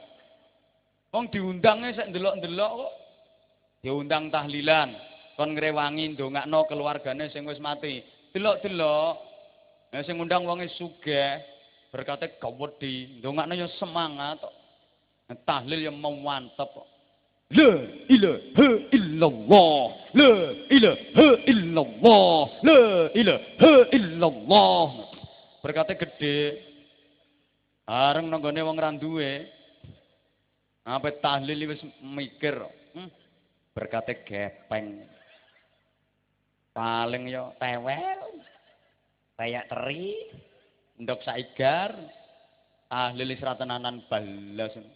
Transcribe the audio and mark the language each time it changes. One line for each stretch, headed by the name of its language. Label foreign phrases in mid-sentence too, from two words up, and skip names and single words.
Javanese: Wong diundangnya sik ndelok-ndelok kok. Diundang tahlilan, kon ngrewangi ndongakno keluargane sing wis mati. Delok-delok. Nah sing ngundang wonge sugih, berkate gawedhi, ndongakno ya semangat kok. Tahlil ya mantep kok.
Arabic: La ilaha illallah. La ilaha illallah. La ilaha illallah.
Javanese: Berkate gede. Areng nanggone wong ra duwe. Apa tahlil wis mikir, berkate gepeng. Paling yo tewel, kayak teri, ndok saigar, tahlil wis ra tenanan balas.